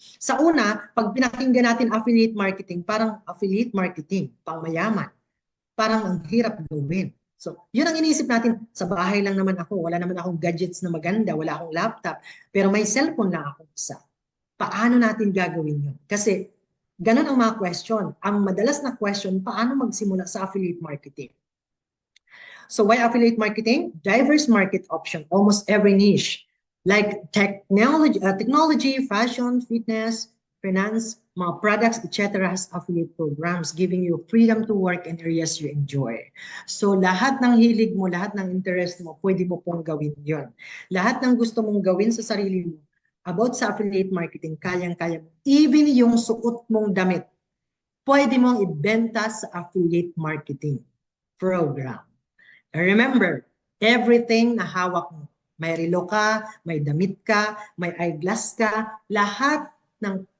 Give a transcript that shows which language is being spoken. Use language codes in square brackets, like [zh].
[tl] Sa una, pag pinakinggan natin affiliate marketing, parang affiliate marketing, pang mayaman. Parang ang hirap gawin. So, yun ang iniisip natin, sa bahay lang naman ako, wala naman akong gadgets na maganda, wala akong laptop, pero may cellphone lang ako isa. Paano natin gagawin yun? Kasi ganun ang mga question. Ang madalas na question, paano magsimula sa affiliate marketing? [en] So why affiliate marketing? Diverse market option, almost every niche. Like technology, fashion, fitness, finance, mga products, etc. has affiliate programs giving you freedom to work in areas you enjoy. [tl] So lahat ng hilig mo, lahat ng interest mo, pwede mo pong gawin yon. Lahat ng gusto mong gawin sa sarili mo, about sa affiliate marketing, kayang-kaya mo. Even yung suot mong damit, pwede mong ibenta sa affiliate marketing program. [en] And remember, everything [tl] na hawak mo, may relo ka, may damit ka, may eyeglass ka, lahat ng